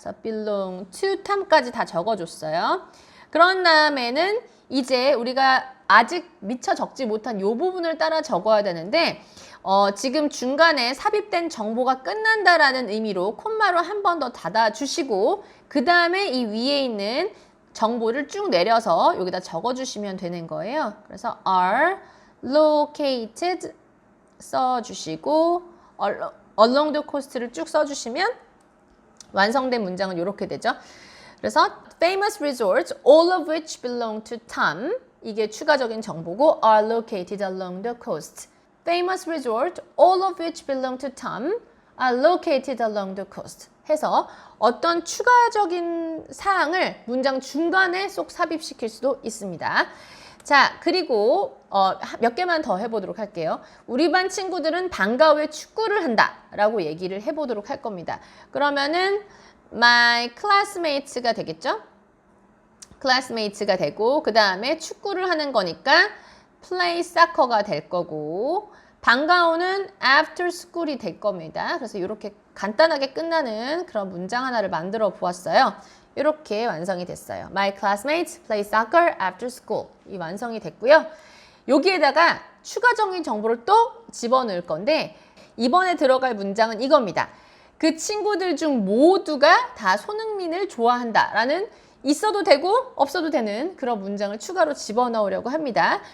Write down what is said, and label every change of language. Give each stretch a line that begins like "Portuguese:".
Korean: 그래서 belong to Tom까지 다 적어줬어요. 그런 다음에는 이제 우리가 아직 미처 적지 못한 이 부분을 따라 적어야 되는데 지금 중간에 삽입된 정보가 끝난다라는 의미로 콤마로 한 번 더 닫아주시고 그 다음에 이 위에 있는 정보를 쭉 내려서 여기다 적어주시면 되는 거예요. 그래서 are located 써주시고 along the coast를 쭉 써주시면 완성된 문장은 이렇게 되죠. 그래서
English: famous resorts, all of which belong to Tom.
Korean: 이게 추가적인 정보고
English: are located along the coast. Famous resort, all of which belong to Tom, are located along the coast.
Korean: 해서 어떤 추가적인 사항을 문장 중간에 쏙 삽입시킬 수도 있습니다. 자, 그리고 몇 개만 더 해보도록 할게요. 우리 반 친구들은 방과 후에 축구를 한다 라고 얘기를 해보도록 할 겁니다. 그러면은 my classmates가 되겠죠? classmates가 되고 그 다음에 축구를 하는 거니까 play soccer가 될 거고 방과 후는 after school이 될 겁니다. 그래서 이렇게 간단하게 끝나는 그런 문장 하나를 만들어 보았어요. 이렇게 완성이 됐어요.
English: My classmates play soccer after school.
Korean: 이 완성이 됐고요. 여기에다가 추가적인 정보를 또 집어넣을 건데 이번에 들어갈 문장은 이겁니다. 그 친구들 중 모두가 다 손흥민을 좋아한다 라는 있어도 되고 없어도 되는 그런 문장을 추가로 집어넣으려고 합니다.